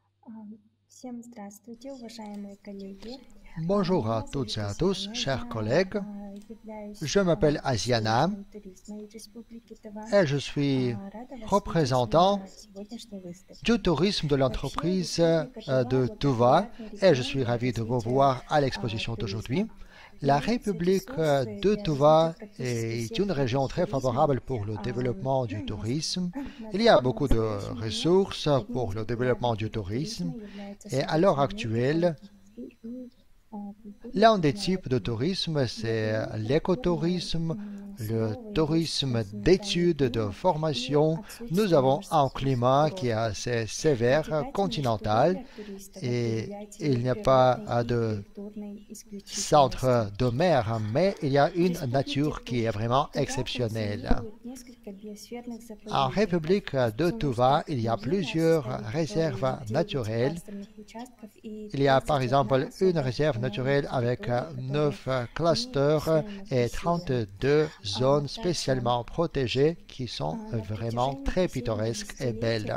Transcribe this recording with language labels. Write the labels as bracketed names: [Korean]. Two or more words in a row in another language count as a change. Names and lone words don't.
[Russian] Всем здравствуйте, уважаемые коллеги. [French] Bonjour à [Russian] Меня [French] toutes [Russian] зовут [French] et à tous, [Russian] Татьяна, [French] chers [Russian] я [French] collègues. [Russian] являюсь [French] Je m'appelle Asiana [Russian] представителем туризма из Республики Тыва. [French] et je suis [Russian] Рада вас видеть [French] représentant [Russian] на сегодняшней выставке. [French] du tourisme de [Russian] Вообще, [French] l'entreprise [Russian] Республика Тыва [French] de Tuva [Russian] благоприятный [French] et je [Russian] регион [French] suis [Russian] для [French] ravi de vous [Russian] развития [French] voir à l'exposition [Russian] туризма. [French] d'aujourd'hui. La [Russian] Имеется [French] République [Russian] ресурсы [French] de [Russian] для развития [French] Tuva [Russian] практически [French] est [Russian] всех [French] une [Russian] видов [French] région très [Russian] туризма. [French] favorable pour le développement du tourisme. [Russian] На [French] Il y a [Russian] данный [French] beaucoup de [Russian] настоящий момент [French] ressources [Russian] одним [French] pour [Russian] из [French] le développement [Russian] популярных [French] du [Russian] видов туризма [French] tourisme [Russian] является [French] et à l'heure [Russian] социальный, [French] actuelle, [Russian] экологический и [French] l'un des [Russian] культурно-природный. [French] types de tourisme, [Russian] Для [French] c'est [Russian] того, чтобы [French] l'écotourisme, le [Russian] снова явить [French] tourisme [Russian] национальный [French] d'études, de [Russian] климат и [French] formation. Nous [Russian] отсутствие [French] avons un [Russian] морских [French] climat qui est [Russian] курортов. [French] assez sévère, [Russian] Притягательность туда [French] continental, [Russian] для туристов [French] et [Russian] определяется [French] il [Russian] ее [French] n'y a pas [Russian] природной и [French] de [Russian] культурной исключительностью. [French] centre de mer, mais il y a [Russian] В [French] une [Russian] Республике [French] nature qui est vraiment [Russian] Тыва [French] exceptionnelle. [Russian] функционирует несколько биосферных [French] En [Russian] заповедников, [French] République de Tuva, il y a plusieurs réserves naturelles. Il y a par exemple une réserve naturelle avec 9 clusters et 32 zones spécialement protégées qui sont vraiment très pittoresques et belles.